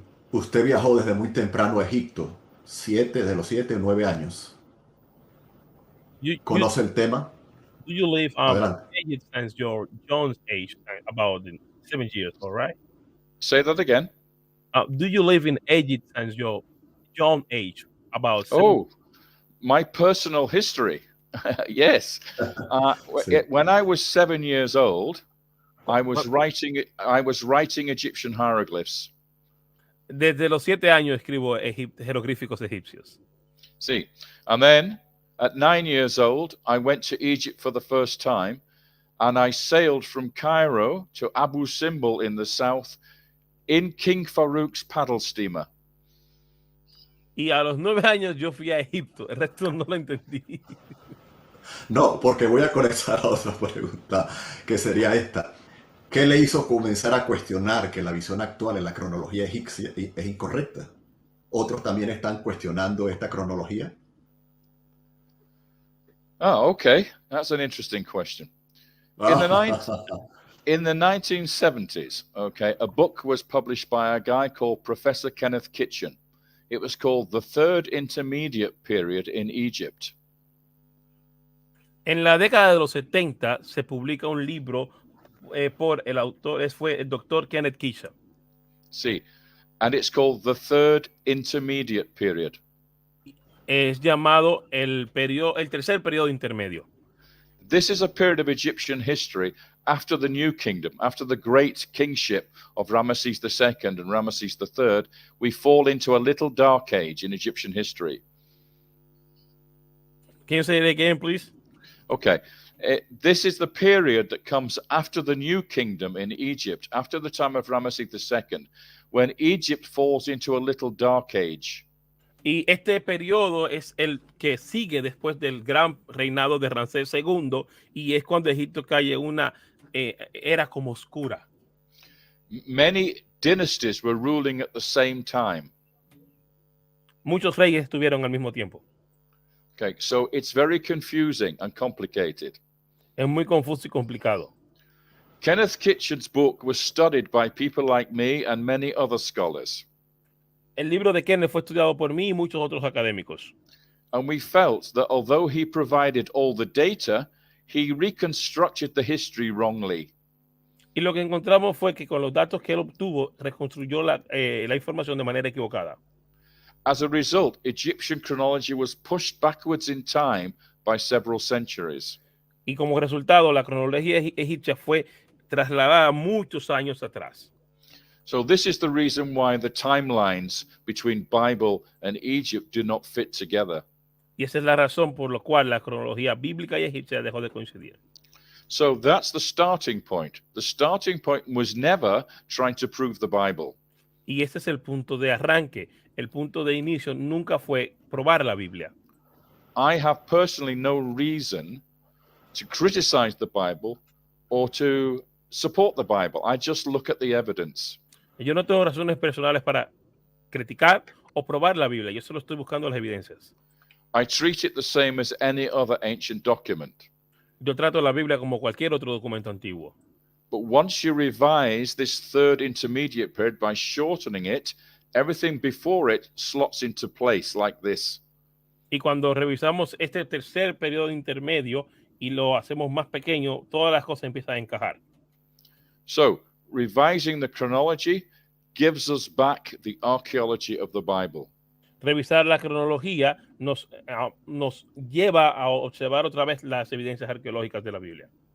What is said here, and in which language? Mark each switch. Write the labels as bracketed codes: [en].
[es] Usted viajó desde muy temprano a Egipto, de los 7 o 9 años. ¿Conoce el tema? [en] Do you live [es] Adelante. [en] Egypt since your John's age, about 7 years, all right? Say that again. Do you live in Egypt since your John age, about 7 Oh, my personal history. Yes. [es] Sí. [en] When I was 7 years old, I was writing Egyptian hieroglyphs. [es] Desde los 7 años escribo jeroglíficos egipcios. [en] See, and then at 9 years old, I went to Egypt for the first time, and I sailed from Cairo to Abu Simbel in the south in King Farouk's paddle steamer. [es] Y a los 9 años yo fui a Egipto. El resto no lo entendí. No, porque voy a conectar a otra pregunta, que sería esta. ¿Qué le hizo comenzar a cuestionar que la visión actual en la cronología egipcia es incorrecta? ¿Otros también están cuestionando esta cronología? [en] Oh, okay. That's an interesting question. In the 1970s, okay, a book was published by a guy called Professor Kenneth Kitchen. It was called The Third Intermediate Period in Egypt. [es] En la década de los 70 se publica un libro por el autor, fue el doctor Kenneth Kitchen. [en] See, and it's called The Third Intermediate Period. [es] Es llamado el tercer periodo intermedio. [en] This is a period of Egyptian history after the New Kingdom, after the great kingship of Ramesses II and Ramesses III. We fall into a little dark age in Egyptian history. Can you say it again, please? Okay. This is the period that comes after the New Kingdom in Egypt, after the time of Ramesses II, when Egypt falls into a little dark age. [es] Y este periodo es el que sigue después del gran reinado de Ramsés II y es cuando Egipto cae en una era como oscura. [en] Many dynasties were ruling at the same time. [es] Muchos reyes estuvieron al mismo tiempo. [en] Okay, so it's very confusing and complicated. [es] Es muy confuso y complicado. [en] Kenneth Kitchen's book was studied by people like me and many other scholars. [es] El libro de Kenneth fue estudiado por mí y muchos otros académicos. [en] And we felt that although he provided all the data, he reconstructed the history wrongly. [es] Y lo que encontramos fue que con los datos que él obtuvo, reconstruyó la información de manera equivocada. [en] As a result, Egyptian chronology was pushed backwards in time by several centuries. [es] Y como resultado, la cronología egipcia fue trasladada muchos años atrás. [en] So this is the reason why the timelines between Bible and Egypt do not fit together. [es] Y esa es la razón por la cual la cronología bíblica y egipcia dejó de coincidir. [en] So that's the starting point. The starting point was never trying to prove the Bible. [es] Y ese es el punto de arranque. El punto de inicio nunca fue probar la Biblia. [en] I have personally no reason to criticize the Bible or to support the Bible. I just look at the evidence. [es] Yo no tengo razones personales para criticar o probar la Biblia. Yo solo estoy buscando las evidencias. [en] I treat it the same as any other ancient document. [es] Yo trato la Biblia como cualquier otro documento antiguo. [en] But once you revise this third intermediate period by shortening it, everything before it slots into place like this. [es] Y cuando revisamos este tercer periodo intermedio y lo hacemos más pequeño, todas las cosas empiezan a encajar. [en] So, revising the chronology gives us back the archaeology of the Bible. [es] Revisar la cronología nos lleva a observar otra vez las evidencias arqueológicas de la Biblia.